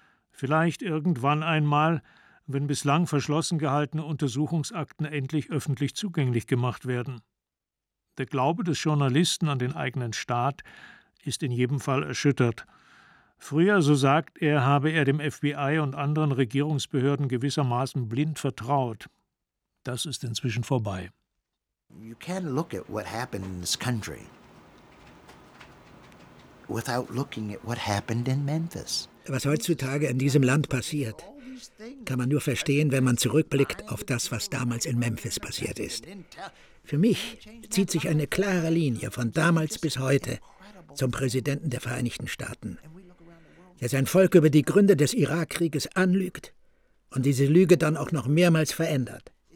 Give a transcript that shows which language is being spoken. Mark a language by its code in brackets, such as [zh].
[de] Vielleicht irgendwann einmal, wenn bislang verschlossen gehaltene Untersuchungsakten endlich öffentlich zugänglich gemacht werden. Der Glaube des Journalisten an den eigenen Staat ist in jedem Fall erschüttert. Früher, so sagt er, habe er dem FBI und anderen Regierungsbehörden gewissermaßen blind vertraut. Das ist inzwischen vorbei. [en] You can't look at what happened in this country without looking at what happened in Memphis. [de] Was heutzutage in diesem Land passiert, kann man nur verstehen, wenn man zurückblickt auf das, was damals in Memphis passiert ist. Für mich zieht sich eine klare Linie von damals bis heute zum Präsidenten der Vereinigten Staaten, der sein Volk über die Gründe des Irakkrieges anlügt und diese Lüge dann auch noch mehrmals verändert.